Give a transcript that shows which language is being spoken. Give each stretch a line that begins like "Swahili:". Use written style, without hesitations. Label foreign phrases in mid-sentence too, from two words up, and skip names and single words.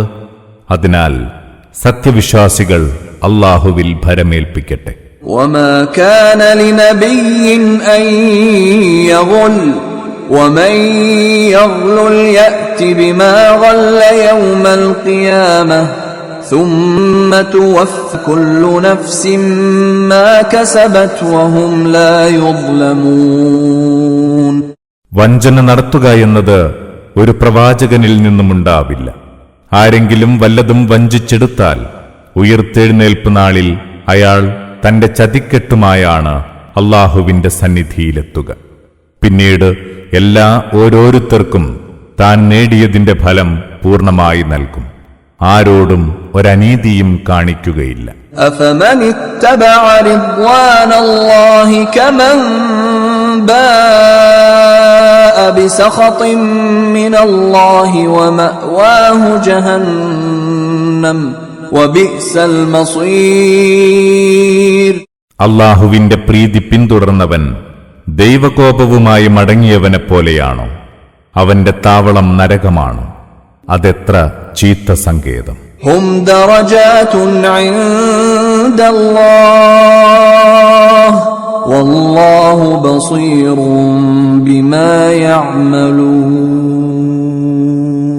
Malayalam: അതിനാൽ സത്യവിശ്വാസികൾ അല്ലാഹുവിൽ ഭരമേൽപ്പിക്കട്ടെ.
Arabic: وما كان لنبي أن يغل ومن يغلل يأت بما غل يوم القيامة ثم توفى كل نفس ما كسبت وهم لا يظلمون.
Malayalam: വഞ്ചന നടത്തുക എന്നത് ഒരു പ്രവാചകനിൽ നിന്നുമുണ്ടാവില്ല. ആരെങ്കിലും വല്ലതും വഞ്ചിച്ചെടുത്താൽ ഉയിർത്തെഴുന്നേൽപ്പ് നാളിൽ അയാൾ തന്റെ ചതിക്കെട്ടുമായാണ് അല്ലാഹുവിന്റെ സന്നിധിയിലെത്തുക. പിന്നീട് ഓരോരുത്തർക്കും താൻ നേടിയതിന്റെ ഫലം പൂർണ്ണമായി നൽകും. ആരോടും ഒരനീതിയും കാണിക്കുകയില്ല.
Arabic: أفمن اتبع رضوان الله كمن باء بسخط من الله ومأواه جهنم وبئس المصير.
Malayalam: അല്ലാഹുവിന്റെ പ്രീതി പിന്തുടർന്നവൻ ദൈവകോപവുമായി മടങ്ങിയവനെ പോലെയാണോ? അവന്റെ താവളം നരകമാണ്. അതെത്ര ചീത്ത സങ്കേതം.
Arabic: هم درجات عند الله والله بصير بما يعملون.